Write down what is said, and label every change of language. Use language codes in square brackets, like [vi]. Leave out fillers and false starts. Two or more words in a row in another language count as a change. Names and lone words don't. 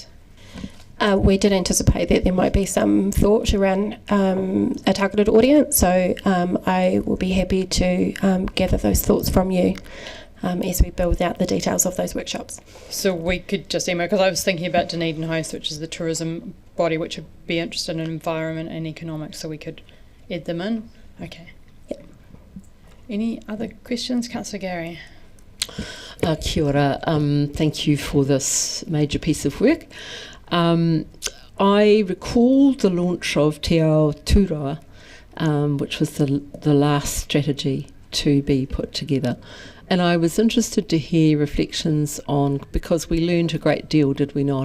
[en] We did anticipate that there might be some thought around a targeted audience, so I will be happy to gather those thoughts from you as we build out the details of those workshops. So we could just email, because I was thinking about Dunedin Host, which is the tourism body which would be interested in environment and economics, so we could add them in. Okay. Yep. Any other questions? Councillor Gary. [mi] Kia ora. [en] Thank you for this major piece of work. I recall the launch of Te Aotearoa, which was the last strategy to be put together. And I was interested to hear reflections on, because we learned a great deal, did we not?